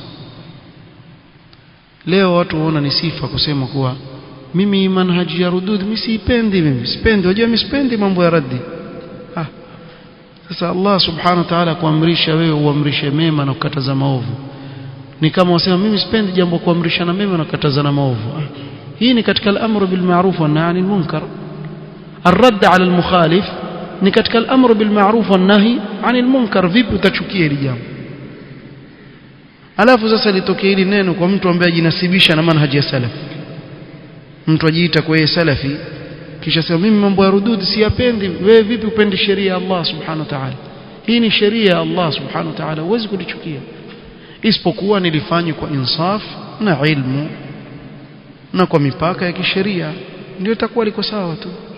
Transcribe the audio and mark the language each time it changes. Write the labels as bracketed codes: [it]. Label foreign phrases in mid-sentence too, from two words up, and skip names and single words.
[sw] Leo watu waona ni sifa kusema kuwa mimi manhaji ya rudud mimi sipendi, unajua mimi sipendi mambo ya raddi. Sasa [ar] الله سبحانه وتعالى [sw] kuamrisha wewe uamrishe mema na kukataza maovu, ni kama wasema mimi sipendi jambo kuamrishana mema na kukatazana maovu. hii ni katika [ar] الأمر بالمعروف والنهي عن المنكر. الرد على المخالف [sw] ni katika [ar] الأمر بالمعروف والنهي عن المنكر. [sw] vipi utachukia hili jambo? Alafu sasa litokee hili neno kwa mtu ambaye ajinasibisha na manhaji ya salaf, mtu ajiita kwa yeye salafi kisha sema mimi mambo ya rudud siyapendi. wewe vipi upende sheria ya [ar] الله سبحانه وتعالى? [sw] hii ni sheria ya [ar] الله سبحانه وتعالى, [sw] huwezi kulichukia isipokuwa nilifanye kwa insaf na ilmu na kwa mipaka ya kisheria, ndio itakuwa liko sawa tu.